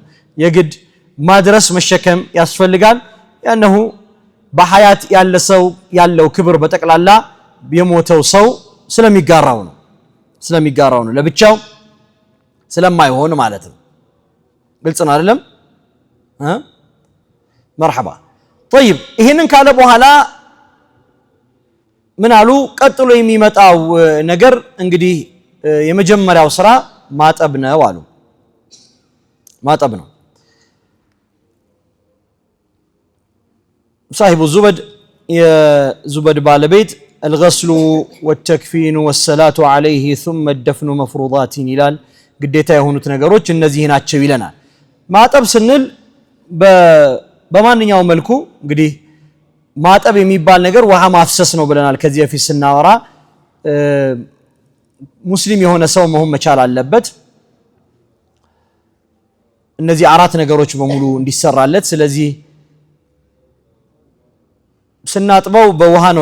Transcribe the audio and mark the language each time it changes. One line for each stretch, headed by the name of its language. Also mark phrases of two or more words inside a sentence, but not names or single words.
Amharic: የግድ ማድረስ መሸከም ያስፈልጋል። ያነሁ በሐያት ያለ ሰው ያለው ክብር በጠቅላላ የሞተው ሰው ስለሚጋራው ነው ለብቻው ስለማይሆን ማለት ነው። ግልጽ ነው አይደለም? መርሐባ طيب ይሄንን ካለ በኋላ ምን አሉ? ቀጥሎ የሚመጣው ነገር እንግዲህ የመጀመሪያው ስራ ማጠብ ነው አሉ። ማጠብ ነው። صاحب الزبد የዙበድ ባለቤት
Arabic: الغسل والتكفين والصلاة عليه ثم الدفن مفروضات
Amharic: ይላል። ግዴታ የሆኑት ነገሮች እነዚህ ናቸው ይለናል። ማጠብ ስንል በማንኛው መልኩ እንግዲህ ማጠብ የሚባል ነገር ውሃ ማፍሰስ ነው ብለናል ከዚህ በፊት ስናወራ። ሙስሊም የሆነ ሰው መሆን መቻል አለበት እነዚህ 4 ነገሮች በሙሉ እንዲሰራለት። ስለዚህ ስናጥበው በውሃ ነው